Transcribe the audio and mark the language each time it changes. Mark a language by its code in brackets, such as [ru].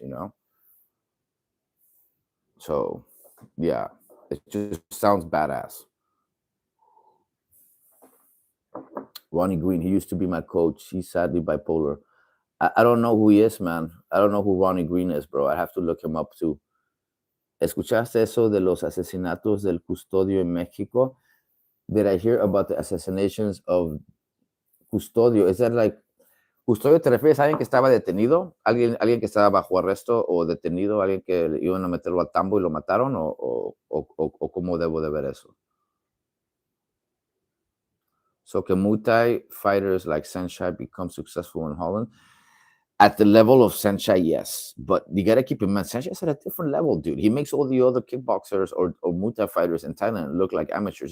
[en] You know, so yeah, it just sounds badass. Ronnie Green, he used to be my coach. He's sadly bipolar. I don't know who he is, man. I don't know who Ronnie Green is, bro. I have to look him up too. [es] ¿Escuchaste eso de los asesinatos del custodio en México? [en] Did I hear about the assassinations of custodio? Is that like [es] custodio te refieres a alguien que estaba detenido? ¿Alguien que estaba bajo arresto o detenido? ¿Alguien que iban a meterlo a tambo y lo mataron? ¿O cómo debo de ver eso? [en] So can Muay Thai fighters like Sanshai become successful in Holland? At the level of Sanshai, yes. But you got to keep in mind, Sanshai's at a different level, dude. He makes all the other kickboxers or Muay Thai fighters in Thailand look like amateurs.